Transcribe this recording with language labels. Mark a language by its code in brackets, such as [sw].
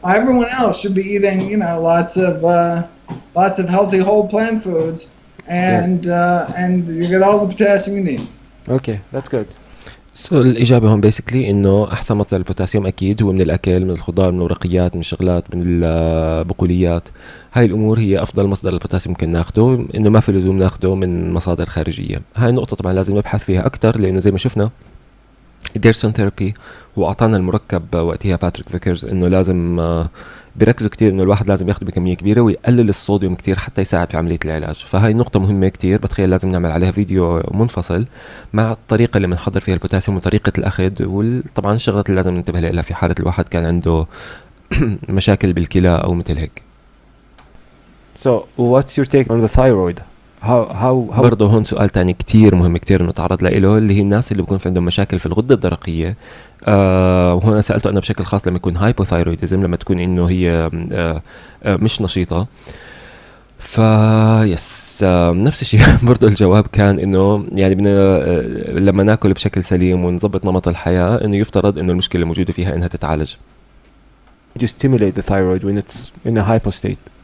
[en] Everyone else should be eating, you know, lots of healthy whole plant foods, and you get all the potassium you need. Okay, that's good. [ar] الإجابة هون بيسكلي إنه أحسن مصدر البوتاسيوم أكيد هو من الأكل، من الخضار، من الورقيات، من الشغلات، من البقوليات. هاي الأمور هي أفضل مصدر البوتاسيوم ممكن ناخده، إنه ما في لزوم ناخده من مصادر خارجية. هاي النقطة طبعا لازم نبحث فيها أكتر، لأنه زي ما شفنا ديرسون ثيرابي، واعطانا المركب وقتها باتريك فيكرز انه لازم بيركزوا كتير انه الواحد لازم ياخده بكميه كبيره ويقلل الصوديوم كتير حتى يساعد في عمليه العلاج. فهاي نقطه مهمه كتير، بتخيل لازم نعمل عليها فيديو منفصل مع الطريقه اللي بنحضر فيها البوتاسيوم وطريقه الاخذ، وطبعا الشغلات اللي لازم ننتبه لها في حاله الواحد كان عنده مشاكل بالكلى او مثل هيك. [en] So what's your take on the thyroid? How [ar] برضه هون سؤال تاني كتير مهم كتير نتعرض له، اللي هي الناس اللي بيكون في عندهم مشاكل في الغدة الدرقية. وهنا سألته أنا بشكل خاص لما يكون هايبوثايرويدزم، لما تكون إنه هي مش نشيطة. يس نفس الشيء برضه الجواب كان إنه يعني لما ناكل بشكل سليم ونظبط نمط الحياة، إنه يفترض إنه المشكلة موجودة فيها إنها تتعالج. [en] you stimulate the thyroid when it's in a hypo state?